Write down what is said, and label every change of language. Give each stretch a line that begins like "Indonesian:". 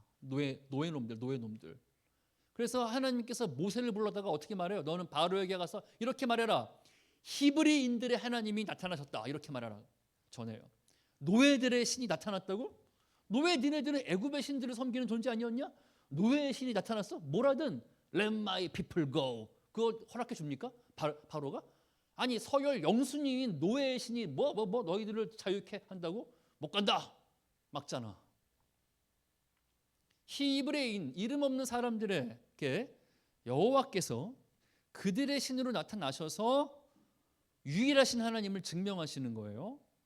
Korean: 노예놈들. 그래서 하나님께서 모세를 불러다가 어떻게 말해요? 너는 바로에게 가서 이렇게 말해라. 히브리인들의 하나님이 나타나셨다. 이렇게 말하라. 전해요. 노예들의 신이 나타났다고? 노예 니네들은 애굽의 신들을 섬기는 존재 아니었냐? 노예의 신이 나타났어? 뭐라든
English: Let my people go.
Korean: 그거 허락해 줍니까? 바로가? 아니 서열 영순위인 노예의 신이 뭐 너희들을 자유케 한다고? 못 간다. 막잖아. 히브리인 이름 없는 사람들에게 여호와께서 그들의 신으로 나타나셔서 유일하신 하나님을 증명하시는 거예요.